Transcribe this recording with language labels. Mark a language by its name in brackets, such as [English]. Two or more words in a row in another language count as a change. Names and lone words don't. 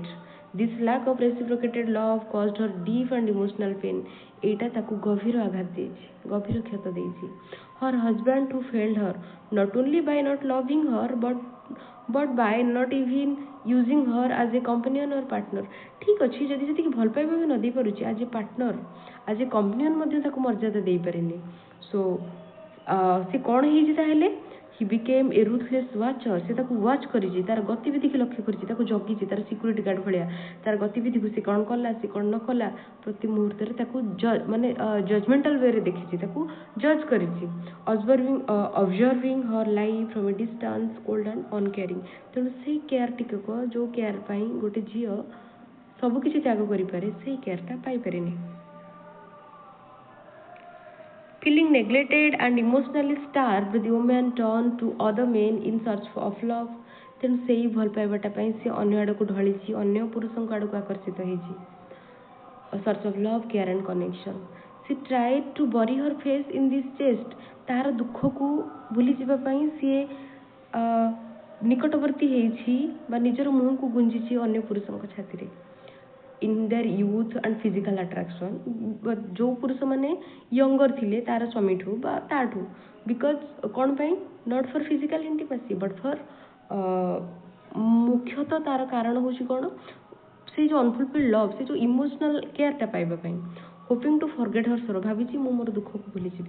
[English] This lack of reciprocated love caused her deep and emotional pain. [Odia] ଏଇଟା ତାକୁ ଗଭୀର ଆଘାତ ଦେଇଛି, ଗଭୀର କ୍ଷତ ଦେଇଛି। [English] Her husband who failed her, not only by not loving her, but by not even using her as a companion or partner. [Odia] ଠିକ୍ ଅଛି, ଯଦି ସେତିକି ଭଲ ପାଇବା ବି ନ ଦେଇପାରୁଛି, [English] as a partner, as a companion [Odia] ମଧ୍ୟ ତାକୁ ମର୍ଯ୍ୟାଦା ଦେଇପାରେନି। ସୋ ସେ କ'ଣ ହେଇଛି ତାହେଲେ? [English] he became a ruthless watcher. [Odia] ସେ ତାକୁ ୱାଚ୍ କରିଛି, ତାର ଗତିବିଧିକୁ ଲକ୍ଷ୍ୟ କରିଛି, ତାକୁ ଜଗିଛି, ତାର [English] security guard [Odia] ଭଳିଆ। ତାର ଗତିବିଧିକୁ ସେ କ'ଣ କଲା, ସେ କ'ଣ ନ କଲା, ପ୍ରତି ମୁହୂର୍ତ୍ତରେ ତାକୁ ମାନେ [English] judgmental way [Odia] ଦେଖିଛି, ତାକୁ ଜଜ୍ କରିଛି। [English] observing her life from a distance, cold and uncaring. [Odia] ତେଣୁ ସେଇ କେୟାର ଟିକକ, ଯେଉଁ କେୟାର ପାଇଁ ଗୋଟେ ଝିଅ ସବୁକିଛି ତ୍ୟାଗ କରିପାରେ, ସେଇ କେୟାରଟା ପାଇପାରେନି। [English] Feeling neglected and emotionally starved, the woman turned to other men in search of love. [Odia] ତେଣୁ ସେଇ ଭଲ ପାଇବାଟା ପାଇଁ ସେ ଅନ୍ୟ ଆଡ଼କୁ ଢଳିଛି, ଅନ୍ୟ ପୁରୁଷଙ୍କ ଆଡ଼କୁ ଆକର୍ଷିତ ହେଇଛି। [English] search of love, care and connection. She tried to bury her face in this chest. [Odia] ତାହାର ଦୁଃଖକୁ ଭୁଲି ଯିବା ପାଇଁ ସିଏ ନିକଟବର୍ତ୍ତୀ ହେଇଛି ବା ନିଜର ମୁହଁକୁ ଗୁଞ୍ଜିଛି ଅନ୍ୟ ପୁରୁଷଙ୍କ ଛାତିରେ। [English] in their youth and physical attraction, [Odia] ଯେଉଁ ପୁରୁଷମାନେ ୟଙ୍ଗର ଥିଲେ ତାର ସ୍ୱାମୀଠୁ ବା ତାଠୁ, ବିକଜ କ'ଣ ପାଇଁ? [English] not for physical intimacy but for [Odia] ମୁଖ୍ୟତଃ ତାର କାରଣ ହେଉଛି କ'ଣ? ସେ ଯେଉଁ [English] unfulfilled love, [Odia] ସେ ଯେଉଁ [English] emotional care [Odia] ପାଇବା ପାଇଁ। [English] hoping to forget her sorrow, [Odia] ଭାବିଛି ମୁଁ ମୋର ଦୁଃଖକୁ ଭୁଲିଯିବି।